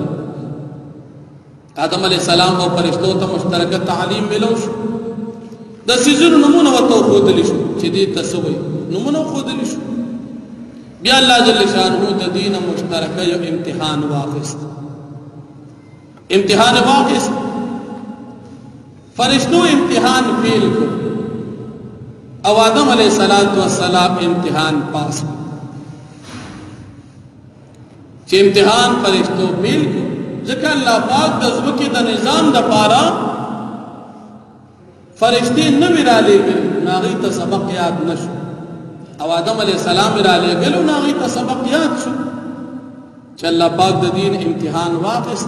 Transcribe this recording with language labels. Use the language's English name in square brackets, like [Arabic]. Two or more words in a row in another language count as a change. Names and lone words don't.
[Pashto] آدم علیہ السلام او فرشتو ته مشترکه تعلیم ملو شو، د څیزونو نومونه ورته وښودلی شو چې دې ته څه وایي، نومونه وښودلی شو. بیا الله جل شانه د دې نه مشترکه یو امتحان واخیست. فرشتو امتحان فیل کو او آدم علیہ السلام امتحان پاس کو. چې امتحان فرشتو فیل کو ځکه الله پاک د ځمکې د نظام دپاره فرشتې نه وې رالیږلې، نو هغوی ته سبق یاد نه شو. او آدم علیہ السلام را لګلو نو هغوی ته سبق یاد شو چې الله پاک د دین امتحان واخیست.